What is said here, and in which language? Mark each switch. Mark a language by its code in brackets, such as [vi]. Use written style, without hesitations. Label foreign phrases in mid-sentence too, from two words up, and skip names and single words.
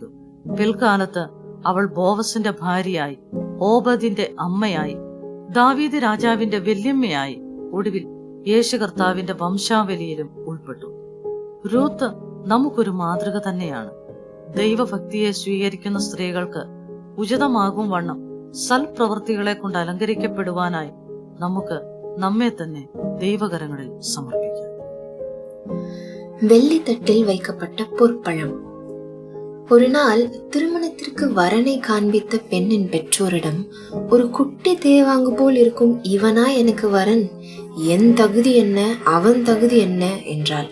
[ml] പിൽക്കാലത്ത് അവൾ ബോവസിന്റെ ഭാര്യയായി, ഓബദിന്റെ അമ്മയായി, ദാവീദ് രാജാവിന്റെ വല്യമ്മയായി, ഒടുവിൽ യേശു കർത്താവിന്റെ വംശാവലിയിലും ഉൾപ്പെട്ടു. രൂത്ത് നമുക്കൊരു മാതൃക തന്നെയാണ്. ദൈവഭക്തിയെ സ്വീകരിക്കുന്ന സ്ത്രീകൾക്ക് ഉചിതമാകും വണ്ണം സൽപ്രവൃത്തികളെ കൊണ്ട് അലങ്കരിക്കപ്പെടുവാനായി നമുക്ക് നമ്മെ തന്നെ ദൈവകരങ്ങളിൽ സമർപ്പിക്കാം. [ta] வெள்ளித்தட்டில் வைக்கப்பட்ட பொற்பழம். ஒரு நாள் திருமணத்திற்கு வரனை காண்பித்த பெண்ணின் பெற்றோரிடம், ஒரு குட்டி தேவாங்கு போல் இருக்கும் இவனா எனக்கு வரன், என் தகுதி என்ன, அவன் தகுதி என்ன என்றாள்.